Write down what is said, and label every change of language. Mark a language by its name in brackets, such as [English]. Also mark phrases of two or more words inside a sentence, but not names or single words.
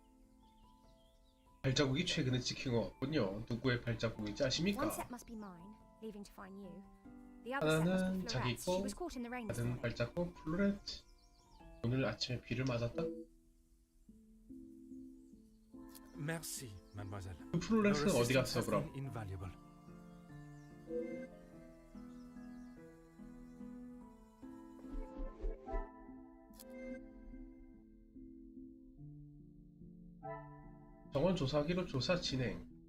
[Korean] 발자국이 최근에 찍힌 것 같군요. 누구의 발자국인지 아십니까? [English] One set must be mine, leaving to find you. The other set must [Korean] 하나는 [English] be [Korean] 자기 [English] Florette's. She [Korean] 거, [English] was caught in the rain this [Korean] 다른 [English] morning. [Korean] 발자국 플로렌트. 오늘 아침에 비를 맞았다? [French] Merci, mademoiselle. [Korean] 그 플로렌트는 [English] Your [Korean] 어디 [English] assistance [Korean] 갔어 [English] has [Korean] 그럼? [English] been invaluable. [Korean] 정원 조사하기로 조사 진행.